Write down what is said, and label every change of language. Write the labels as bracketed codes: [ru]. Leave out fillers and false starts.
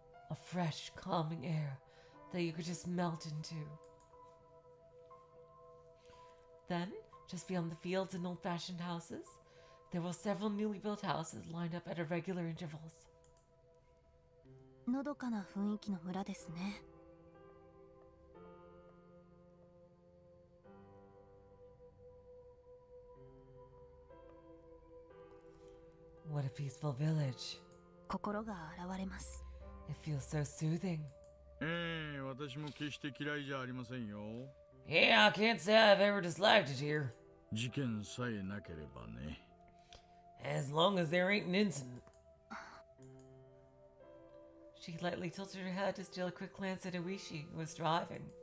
[en] A fresh, calming air that you could just melt into. Then, just beyond the fields and old-fashioned houses, there were several newly built houses lined up at irregular intervals. [ja] のどかな雰囲気の村ですね。 [en] What a peaceful village. [ja] 心が洗われます。 [en] It feels so soothing. [ja] 私も決して嫌いじゃありませんよ。 [en] Yeah, I can't say I've ever disliked it here. [ja] 事件さえなければね。 [en] As long as there ain't an incident. She lightly tilted her head to steal a quick glance at Iwishi, who was driving.